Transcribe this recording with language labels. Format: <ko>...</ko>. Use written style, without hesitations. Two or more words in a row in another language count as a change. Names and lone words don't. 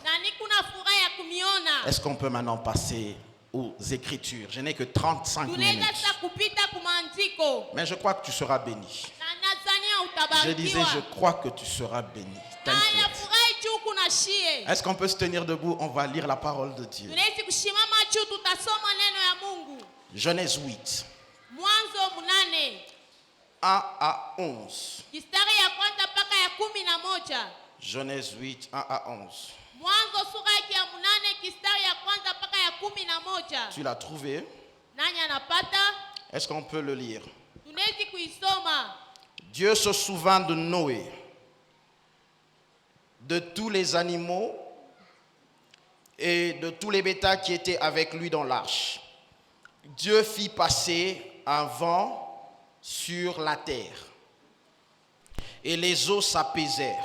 <fr>Est-ce qu'on peut maintenant passer aux Écritures? Je n'ai que 35 minutes. Mais je crois que tu seras béni. Je disais, je crois que tu seras béni. T'inquiète. shie. Est-ce qu'on peut se tenir debout? On va lire la parole de Dieu.</fr> <sw>Tunaweza kushimama juu tutasoma neno ya Mungu.</sw> <fr>Genèse 8,</fr> <sw>Mwanzo 8.</sw> <fr>1 à 11.</fr> <sw>Kistari ya kwanza mpaka ya 11.</sw> <fr>Genèse 8, 1 à 11.</fr> <sw>Mwanzo sura yake ya 8 kistari ya kwanza mpaka ya 11.</sw> <fr>Tu l'as trouvé?</fr> <sw>Nani anapata?</sw> <fr>Est-ce qu'on peut le lire?</fr> <sw>Tunaweza kuisoma.</sw> <fr>Dieu se souvint de Noé, de tous les animaux et de tous les bétails qui étaient avec lui dans l'arche. Dieu fit passer un vent sur la terre et les eaux s'apaisèrent.</fr>